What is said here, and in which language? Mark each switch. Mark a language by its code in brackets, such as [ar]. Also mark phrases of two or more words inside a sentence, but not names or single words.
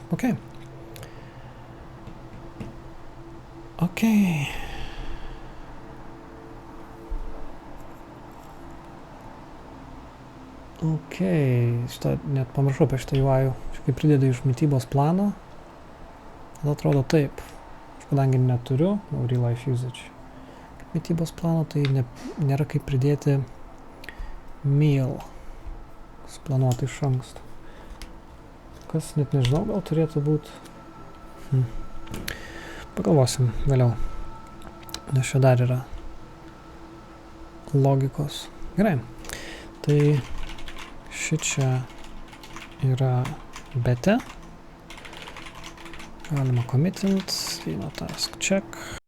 [lt] Ok. Ok. Ok, šitą net pamiršau apie šitą UI. Kai pridėdu iš mitybos plano, tada atrodo taip. Aš kadangi neturiu [en] real life usage [lt] mitybos plano, tai nėra kaip pridėti meal suplanuoti iš anksto. Kas net nežinau, gal turėtų būti. Pagalvosim vėliau. Nes čia dar yra logikos. Gerai. Tai šičia yra bete. Galima commitint, [en] task check.